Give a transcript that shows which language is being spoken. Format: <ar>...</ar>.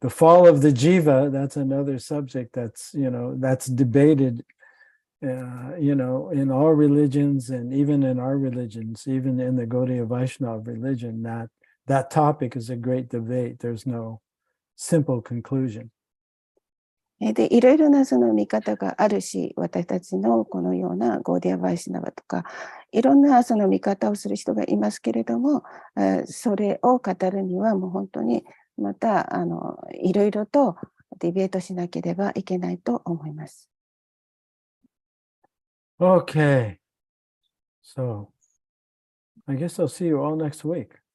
<en>The fall of the jiva, that's another subject that's debated, in all religions and even in our religions, even in the Gaudiya Vaishnava religion, that topic is a great debate. There's no simple conclusion.</en> <ja>でいろいろなその見方があるし、私たちのこのようなゴーディア・バイシナバとかいろんなその見方をする人がいますけれども、それを語るにはもう本当にまたいろいろとディベートしなければいけないと思います。</ja> <en>Okay. So, I guess I'll see you all next week.</en>